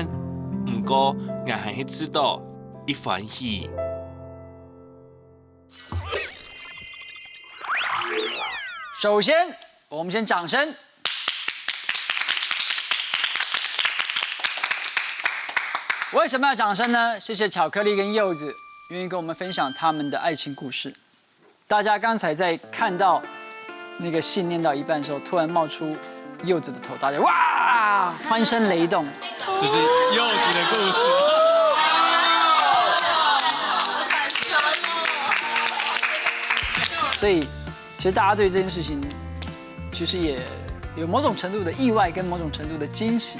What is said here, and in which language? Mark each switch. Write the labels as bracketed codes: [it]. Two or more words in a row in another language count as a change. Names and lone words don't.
[zh] 不過，我還是知道一歡喜。首先，我們先掌聲。為什麼要掌聲呢？謝謝巧克力跟柚子願意跟我們分享他們的愛情故事。大家剛才在看到那個信念到一半的時候，突然冒出柚子的頭，大家哇，歡聲雷動。這是柚子的故事。所以，其實大家對這件事情，其實也有某種程度的意外跟某種程度的驚喜。